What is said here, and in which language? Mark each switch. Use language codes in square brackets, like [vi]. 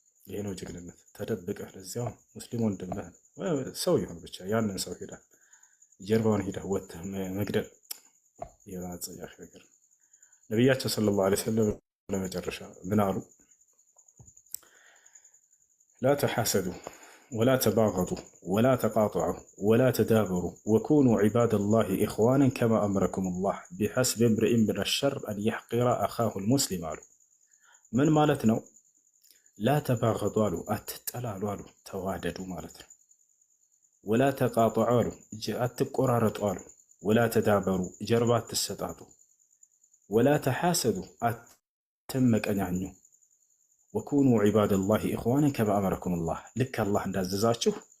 [am] ይሄ ነው ጀግንነት። ተደብቀህ ለዚያው ሙስሊም ወንድምህ ሰው ይሁን ብቻ ያንን ሰው ሄደህ ጀርባውን ሄደህ ወጥተህ መግደል የማጸያፍ ነገር ነው። ነቢያችን ሰለላሁ ዐለይሂ ወሰለም ለመጨረሻ ምን አሉ? ላ ተሐሰዱ [ar] ولا تباغضوا ولا تقاطعوا ولا تدابروا وكونوا عباد الله إخوانا كما أمركم الله بحسب امرئ من الشر أن يحقر أخاه المسلم [am] አሉ። ምን ማለት ነው? ላ ተባገዱ አሉ፣ አትጠላሉ አሉ፣ ተዋደዱ ማለት ነው። ወላ ተቃጠዑ አሉ፣ አትቆራረጡ አሉ። ወላ ተዳበሩ፣ ጀርባ አትሰጣጡ። ወላ ተሐሰዱ፣ አትመቀኛኙ። [ar] ወኩኑ ዒባደላሂ ኢኽዋነን ከማ አመረኩም ላህ፣ [am] ልክ አላህ እንዳዘዛችሁ